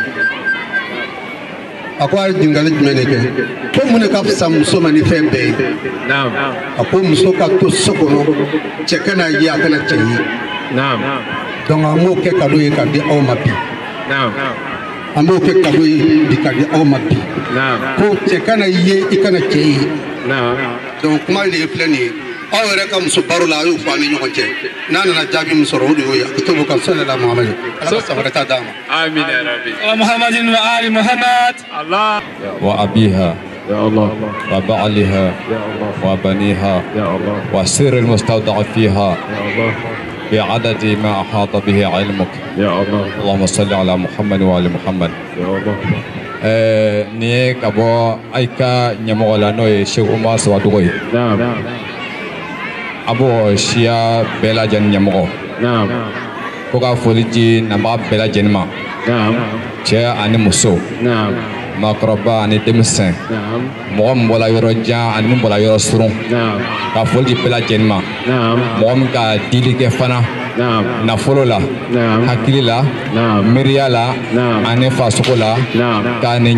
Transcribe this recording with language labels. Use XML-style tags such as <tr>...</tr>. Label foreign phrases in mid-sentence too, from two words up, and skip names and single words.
<bm>a ko a ye ɲininkali jumɛn de kɛ ko mun de ka fisa muso ma ni fɛn bɛɛ ye a ko muso ka to so kɔnɔ cɛ kana ye a kana cɛ ye donc an b'o kɛ kado ye ka di aw ma bi an b'o kɛ kado ye bi ka di aw ma bi ko cɛ kana ye i kana cɛ ye donc kuma de ye filɛ nin ye aw yɛrɛ ka muso baro la a y'o fɔ an ni ɲɔgɔn cɛ n'a nana jaabi min sɔrɔ o de y'o ye a ko to ka sallallahu Muhammad Ala ka sabara ta d'a ma</bm> <ar>آمين يا ربي محمد وآل محمد Allah وأبيها يا الله وبعلها وبنيها وسر المستودع فيها يا الله بعدد ما أحاط به علمك يا الله اللهم صل على محمد وعلى محمد يا الله</ar> <bm>ni ka bɔ aika ɲɛmɔgɔ la n'o ye Sheikh Umar Sawadogo ye a b'o siya bɛɛ lajɛlen ɲɛmɔgɔ ko ka foli di nabaga bɛɛ lajɛlen ma cɛ ani muso maakɔrɔba ani denmisɛn mɔgɔ min bɔra yɔrɔ jan ani min bɔra yɔrɔ surun ka foli di bɛɛ lajɛlen ma mɔgɔ min ka dili kɛ fana nafolo la hakili la miiriya la ani fasogo la ka nin</bm>